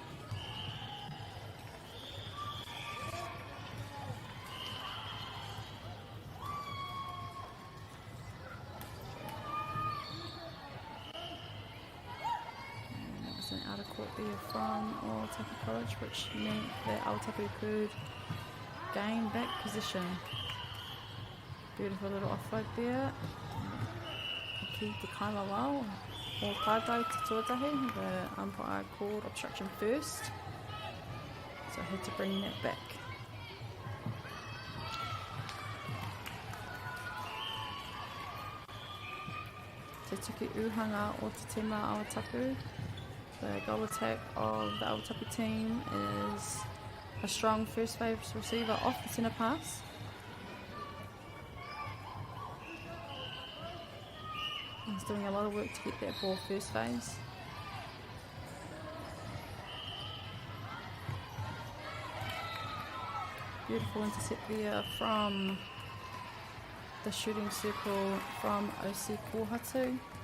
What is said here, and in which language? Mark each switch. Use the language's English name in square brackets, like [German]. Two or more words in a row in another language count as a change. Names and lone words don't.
[English] Out of court there from Ākau College, which meant that Awatapu could gain back position. Beautiful little offload there. [Māori] Ki te kaiwawao or kaitau te tuatahi. [English] The umpire called obstruction first, so I had to bring that back. [Māori] Te tuki uhanga o te tima Awatapu. [English] The goal attack of the Awatapu team is a strong first phase receiver off the centre pass. He's doing a lot of work to get that ball first phase. Beautiful intercept there from the shooting circle from OC Kohatu.